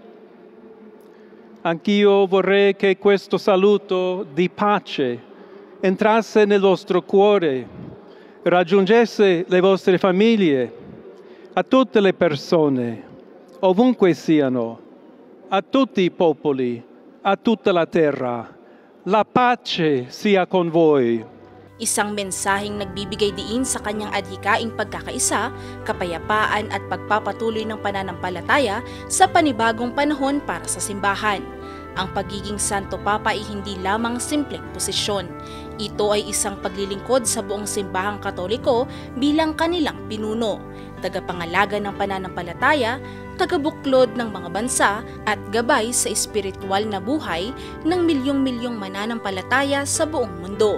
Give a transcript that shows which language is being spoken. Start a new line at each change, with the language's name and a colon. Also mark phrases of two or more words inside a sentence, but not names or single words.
Italian: Anch'io vorrei che questo saluto di pace entrasse nel vostro cuore, raggiungesse le vostre famiglie, a tutte le persone, ovunque siano, a tutti i popoli, a tutta la terra. La pace sia con voi.
Filipino: Isang mensaheng nagbibigay diin sa kanyang adhikaing pagkakaisa, kapayapaan at pagpapatuloy ng pananampalataya sa panibagong panahon para sa simbahan. Ang pagiging Santo Papa ay hindi lamang simpleng posisyon. Ito ay isang paglilingkod sa buong simbahang Katoliko bilang kanilang pinuno, tagapangalaga ng pananampalataya, tagabuklod ng mga bansa at gabay sa espiritual na buhay ng milyong-milyong mananampalataya sa buong mundo.